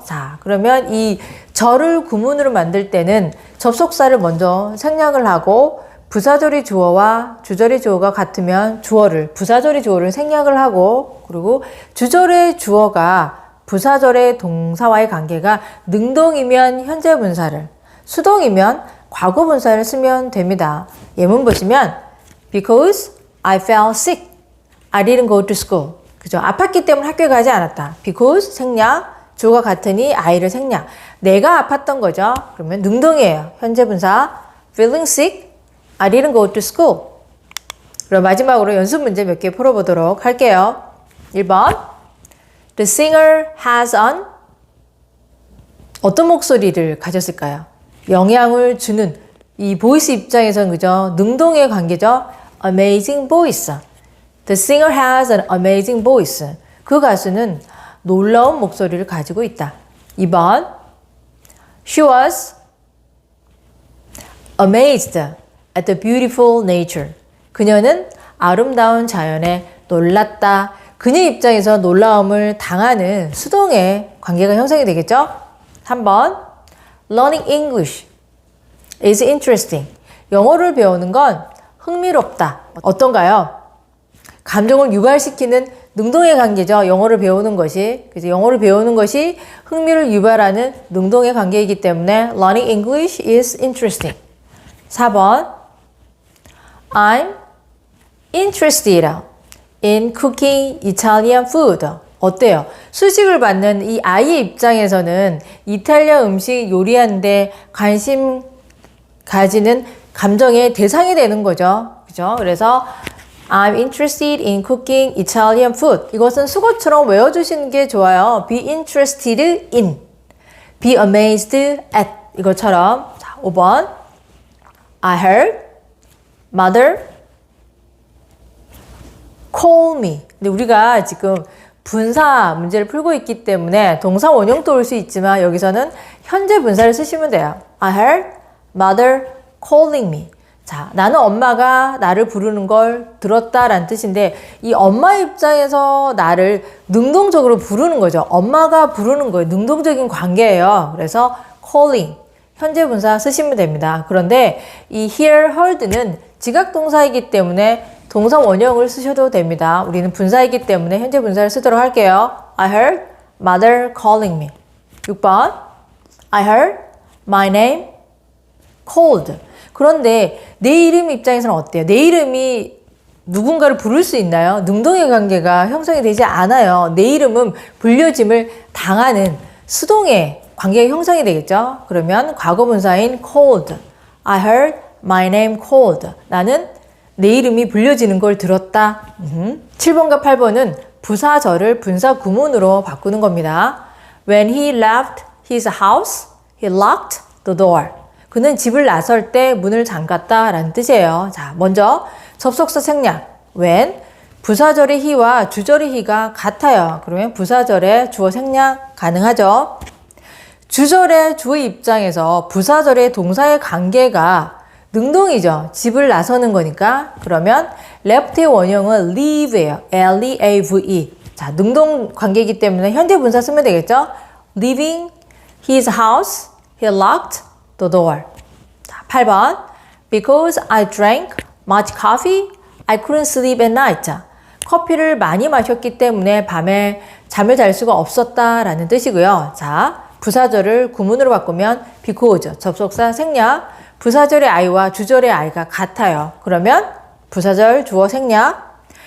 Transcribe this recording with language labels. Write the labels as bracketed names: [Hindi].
[Korean] 자, 그러면 이 절을 구문으로 만들 때는 접속사를 먼저 생략을 하고 부사절이 주어와 주절이 주어가 같으면 주어를, 부사절이 주어를 생략을 하고 그리고 주절의 주어가 부사절의 동사와의 관계가 능동이면 현재 분사를, 수동이면 과거 분사를 쓰면 됩니다. 예문 보시면 [English] Because I fell sick, I didn't go to school. [Korean] 그죠? 아팠기 때문에 학교에 가지 않았다. Because 생략, 주어가 같으니 I를 생략. 내가 아팠던 거죠. 그러면 능동이에요. 현재 분사 [English] feeling sick, I didn't go to school. [Korean] 그럼 마지막으로 연습 문제 몇 개 풀어보도록 할게요. 1번 [English] The singer has an [Korean] 어떤 목소리를 가졌을까요? 영향을 주는 이 보이스 입장에서는 그죠? 능동의 관계죠. [English] Amazing voice. The singer has an amazing voice. [Korean] 그 가수는 놀라운 목소리를 가지고 있다. 2번 [English] She was amazed at the beautiful nature. [Korean] 그녀는 아름다운 자연에 놀랐다. 그녀 입장에서 놀라움을 당하는 수동의 관계가 형성이 되겠죠? 3번 [English] Learning English is interesting. [Korean] 영어를 배우는 건 흥미롭다. 어떤가요? 감정을 유발시키는 능동의 관계죠. 영어를 배우는 것이. 그래서 영어를 배우는 것이 흥미를 유발하는 능동의 관계이기 때문에 [English] Learning English is interesting. [Korean] 4번 [English] I'm interested in cooking Italian food. [Korean] 어때요? 수식을 받는 이 아이의 입장에서는 이탈리아 음식 요리하는데 관심 가지는 감정의 대상이 되는 거죠. 그죠? 그래서 [English] I'm interested in cooking Italian food. [Korean] 이것은 수거처럼 외워주시는 게 좋아요. [English] Be interested in, be amazed at [Korean] 이것처럼. 자, 5번 [English] I heard mother call me. [Korean] 근데 우리가 지금 분사 문제를 풀고 있기 때문에 동사 원형도 올 수 있지만 여기서는 현재 분사를 쓰시면 돼요. [English] I heard mother calling me. [Korean] 자, 나는 엄마가 나를 부르는 걸 들었다라는 뜻인데 이 엄마 입장에서 나를 능동적으로 부르는 거죠. 엄마가 부르는 거예요. 능동적인 관계예요. 그래서 calling, 현재 분사 쓰시면 됩니다. 그런데 이 hear, heard는 지각동사이기 때문에 동사 원형을 쓰셔도 됩니다. 우리는 분사이기 때문에 현재 분사를 쓰도록 할게요. [English] I heard mother calling me. [Korean] 6번 [English] I heard my name called. [Korean] 그런데 내 이름 입장에서는 어때요? 내 이름이 누군가를 부를 수 있나요? 능동의 관계가 형성이 되지 않아요. 내 이름은 불려짐을 당하는 수동의 관계가 형성이 되겠죠? 그러면 과거 분사인 called. [English] I heard my name called. [Korean] 나는 내 이름이 불려지는 걸 들었다. 7번과 8번은 부사절을 분사 구문으로 바꾸는 겁니다. [English] When he left his house, he locked the door. [Korean] 그는 집을 나설 때 문을 잠갔다 라는 뜻이에요. 자, 먼저 접속사 생략. when 부사절의 he와 주절의 he가 같아요. 그러면 부사절의 주어 생략 가능하죠. 주절의 주의 입장에서 부사절의 동사의 관계가 능동이죠. 집을 나서는 거니까. 그러면 left의 원형은 leave예요. [English] L-E-A-V-E. [Korean] 자, 능동 관계이기 때문에 현재 분사 쓰면 되겠죠. [English] Leaving his house, he locked the door. [Korean] 자, 8번. [English] Because I drank much coffee, I couldn't sleep at night. [Korean] 자, 커피를 많이 마셨기 때문에 밤에 잠을 잘 수가 없었다라는 뜻이고요. 자, 부사절을 구문으로 바꾸면 because, 접속사 생략. 부사절의 I와 주절의 I가 같아요. 그러면 부사절 주어 생략.